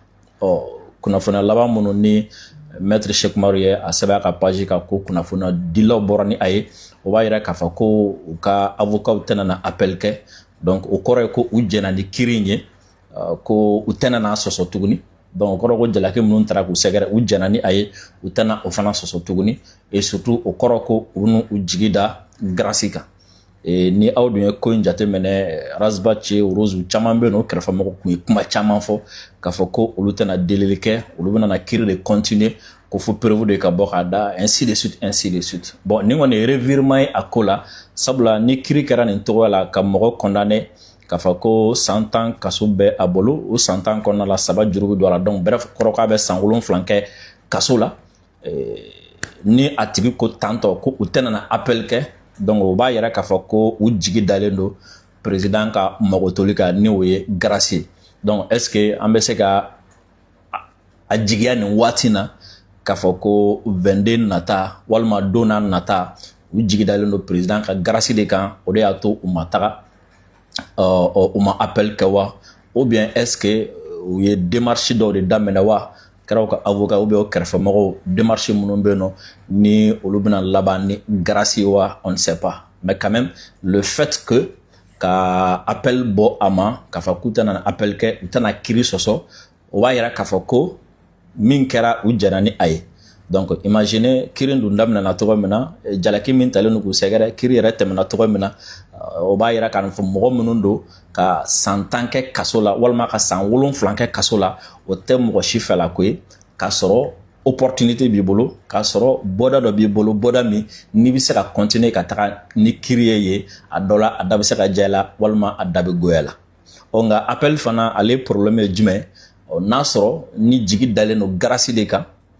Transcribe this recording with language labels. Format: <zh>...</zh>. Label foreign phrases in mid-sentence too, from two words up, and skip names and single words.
<bm>Kunnafoniya laban minnu ni maître Cheikh Oumar ye a sɛbɛn a ka page kan ko kunnafoniya dilaw bɔra ni a ye o b'a yira k'a fɔ ko u ka avocat tɛna na appel kɛ donc o kɔrɔ ye ko u jɛnna ni kiiri in ye ko u tɛna n'a sɔsɔ tuguni donc o kɔrɔ ko jalaki minnu taara k'u sɛgɛrɛ u jɛnna ni a ye u tɛna o fana sɔsɔ tuguni</bm> <fr>et surtout</fr> <bm>o kɔrɔ ko u n'u jigi da grâce kan. Ni aw dun ye ko in jateminɛ Razbach Rose caman bɛ yen nɔ o kɛrɛfɛmɔgɔw tun ye kuma caman fɔ k'a fɔ ko olu tɛna delili kɛ olu bɛna na kiiri de continuer ko fo</bm> <fr>preuve de</fr> <bm>ka bɔ k'a da</bm> <fr>ainsi de suite.</fr> <bm>Bon ni kɔni ye revirement ye a ko la sabula ni kiiri kɛra nin tɔgɔ la ka mɔgɔ condamné k'a fɔ ko 100 ans kaso bɛ a bolo o 100 ans kɔnɔna la 3 juru bɛ don a la</bm> <fr>donc bref</fr> <bm>kɔrɔ k'a bɛ san 7 kɛ kaso la ni a tigi ko tantɔ ko u tɛna na appel kɛ donc o b'a yira k'a fɔ ko u jigi dalen don président ka magotoli kan ni o ye grâce ye.</bm> <fr>Donc est ce que</fr> <bm>an bɛ se ka a jigiya nin waati na k'a fɔ ko 22 nata walima don n'a nata u jigi dalen don président ka grâce de kan o de y'a to u ma taga u ma appel kɛ wa</bm> <fr>ou bien est ce que</fr> <bm>u ye démarche dɔw de daminɛ wa kɛra u ka avocat</bm> <fr>ou bien</fr> <bm>o kɛrɛfɛmɔgɔw démarche minnu bɛ yen nɔ ni olu bɛna laban ni grâce wa</bm> <fr>on ne sait pas mais quand même le fait que</fr> <bm>ka appel bɔ a ma k'a fɔ k'u tɛna appel kɛ u tɛna kiiri sɔsɔ o b'a yira k'a fɔ ko min kɛra u jɛnna ni a ye</bm> <fr>donc imaginez</fr> <bm>kiiri dun daminɛna cogo min na jalaki min talen don k'u sɛgɛrɛ kiiri yɛrɛ tɛmɛna cogo min na o b'a yira k'a fɔ mɔgɔ minnu don ka san 10 kɛ kaso la walima ka san 7 kɛ kaso la o tɛ mɔgɔ si fɛla ko ye k'a sɔrɔ opportunité b'i bolo k'a sɔrɔ bɔda dɔ b'i bolo bɔda min n'i bɛ se ka continuer ka taga ni kiiri ye a dɔ la a da bɛ se ka diya i la walima a da bɛ goya la nka appel fana ale problème ye jumɛn n'a sɔrɔ ni jigi dalen don grâce de kan</bm>